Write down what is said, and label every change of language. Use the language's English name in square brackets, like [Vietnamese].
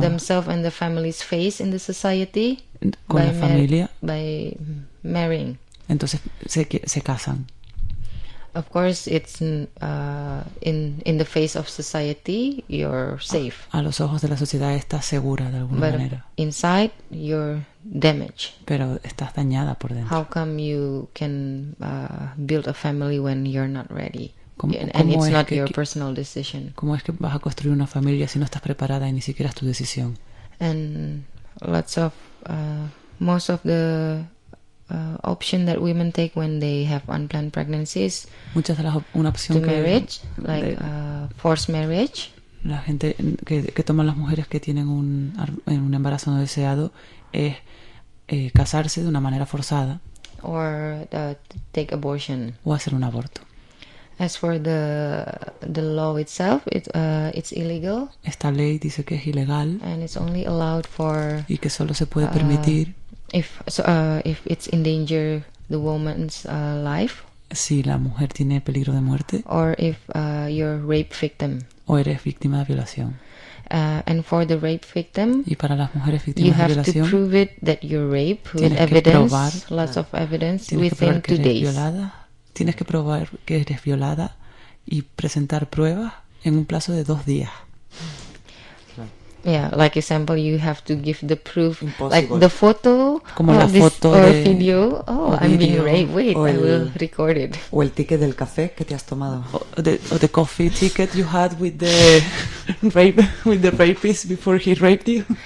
[English] Themselves and the family's face in the society [Spanish] con la familia. [English] By marrying. [Spanish] Entonces se casan. [English] Of course, it's in the face of society, you're safe. [Spanish] A los ojos de la sociedad estás segura de alguna [English] but [Spanish] manera. [English] Inside, you're damaged. [Spanish] Pero estás dañada por dentro. [English] How come you can build a family when you're not ready? [Spanish] ¿Cómo es que vas a construir una familia si no estás preparada y ni siquiera es tu decisión? [English] And lots of most of the option that women take when they have unplanned pregnancies. [Spanish] Muchas de las una opción [English] to [Spanish] que [English] marriage, like forced marriage. [Spanish] La gente que toman las mujeres que tienen un embarazo no deseado es casarse de una manera forzada. [English] Or take abortion. [Spanish] O hacer un aborto. [English] As for the law itself, it's illegal. [Spanish] Esta ley dice que es ilegal. [English] And it's only allowed for. [Spanish] Y que solo se puede permitir. [English] If it's endanger the woman's life. [Spanish] Si la mujer tiene peligro de muerte. [English] Or if you're rape victim. [Spanish] O eres víctima de violación. [English] And for the rape victim. [Spanish] Y para las mujeres víctimas [English] you have [Spanish] de violación. [English] To prove it that you're rape with evidence. Lots of evidence within 2 days. [Spanish] Violada. Tienes que probar que eres violada y presentar pruebas en un plazo de 2 días. [English] Yeah, like example, you have to give the proof, impossible. Like the photo, [Spanish] como la foto [English] or [Spanish] de [English] video. Oh, I'm being raped. Wait, I will record it. [Spanish] O el ticket del café que te has tomado. [English] O the coffee ticket you had with the rape with the rapist before he raped you.